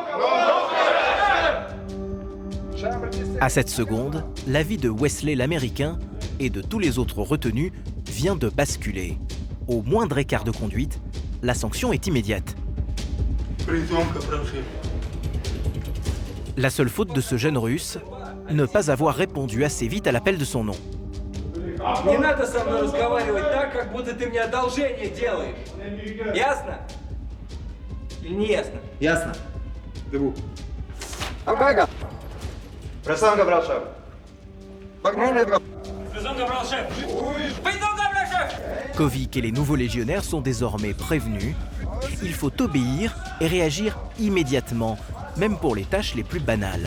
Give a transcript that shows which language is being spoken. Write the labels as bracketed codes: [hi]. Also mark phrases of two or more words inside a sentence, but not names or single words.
[fr] À cette seconde, la vie de Wesley l'Américain et de tous les autres retenus vient de basculer. Au moindre écart de conduite, la sanction est immédiate. La seule faute de ce jeune Russe, ne pas avoir répondu assez vite à l'appel de son nom. [ru] Не надо со мной разговаривать так, как будто ты мне одолжение делаешь. Ясно? Или не ясно? Ясно. [fr] Debout. Ага. Présent, Gabriel chef. Présent, Gabriel chef. Présent, Gabriel chef. Kovic et les nouveaux légionnaires sont désormais prévenus. Il faut obéir et réagir immédiatement, même pour les tâches les plus banales.